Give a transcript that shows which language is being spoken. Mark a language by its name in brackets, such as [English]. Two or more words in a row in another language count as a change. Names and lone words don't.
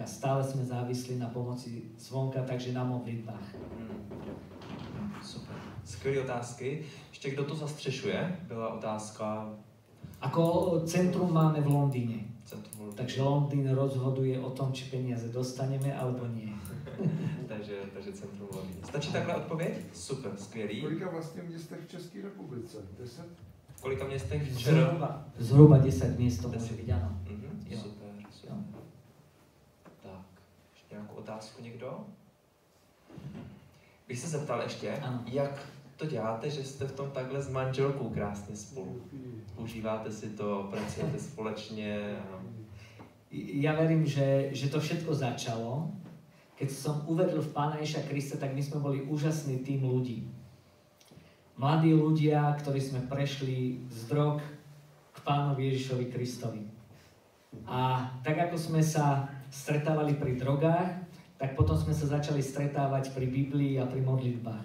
[Slovak] Stále sme závislí na pomoci zvonka, takže na modlitbách. [Czech] Super. Skvělé otázky. Ještě kdo to zastřešuje? Byla otázka... [Slovak] Ako centrum máme v Londýne. Takže Londýn rozhoduje o tom, či peniaze dostaneme, alebo nie. takže centrum Londýn. [Czech] Stačí takhle odpověď? Super, skvělý. Kolika vlastně městech v České republice? 10? V kolika městech? [Slovak] Zhruba 10 miest to môže byť, áno. Super. [Czech] Tak, ještě nějakou otázku někdo? Bych se zeptal ještě, jak to děláte, že jste v tom takhle s manželkou krásně spolu? Užíváte si to, pracujete společně? [Slovak] Ja verím, že to všetko začalo. Keď som uveril v Pána Ježiša Krista, tak my sme boli úžasný tým ľudí. Mladí ľudia, ktorí sme prešli z drog k Pánovi Ježišovi Kristovi. A tak ako sme sa stretávali pri drogách, tak potom sme sa začali stretávať pri Biblii a pri modlitbách.